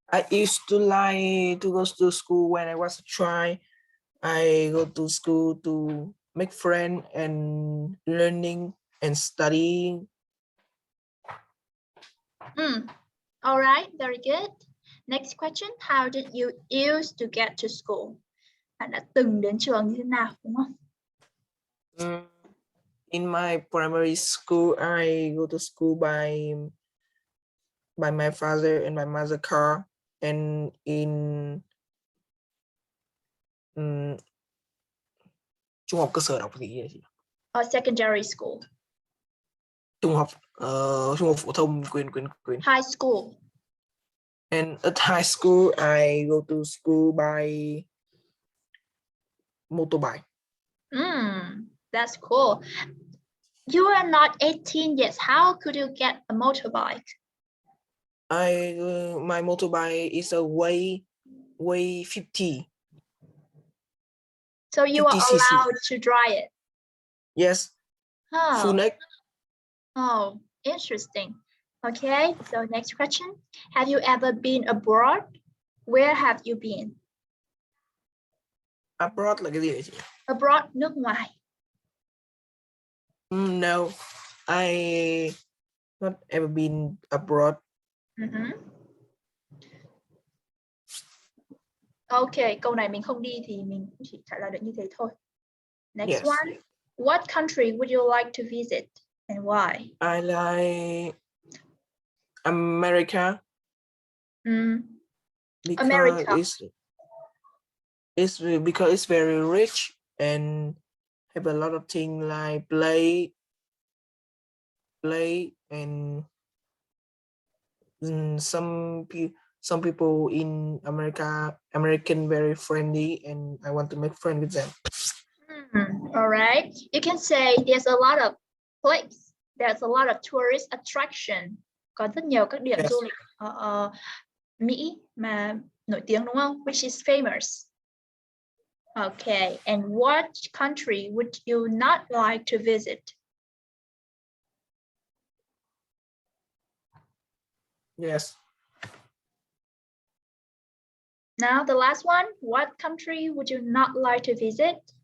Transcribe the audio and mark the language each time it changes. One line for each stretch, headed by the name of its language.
English: I used to like to go to school when I was a child. I go to school to make friends and learning and studying. All right, very good. Next question, how did you used to get to school?
Vietnamese: Bạn đã từng đến trường như thế nào, đúng không?
English: In my primary school, I go to school by my father and my mother car, and in
Vietnamese: trung học cơ sở đọc gì vậy?
English: Secondary school.
Vietnamese: Trung học phổ thông, quên.
English: High school. And at high school, I go to school by motorbike. That's cool. You are not 18 yet. How could you get a motorbike? My motorbike is a weigh 50. So you are allowed to drive it? Yes. Oh. Full neck. Oh, interesting. Okay, so next question. Have you ever been abroad? Where have you been?
Vietnamese: Abroad là cái gì vậy chị? Abroad, nước ngoài.
English: No, I not ever been abroad.
Vietnamese: Ok, câu này mình không đi thì mình chỉ trả lời được như thế thôi.
English: Next Yes. one. What country would you like to visit and why? I like America. Because America. it's because it's very rich and have a lot of things like play and some people in American very friendly, and I want to make friends with them. All right. You can say there's a lot of place. There's a lot of tourist attraction.
Vietnamese: Có rất nhiều các điểm du lịch ở Mỹ mà nổi tiếng đúng không?
English: Which is famous. Okay. And what country would you not like to visit? Yes. Now the last one. What country would you not like to visit?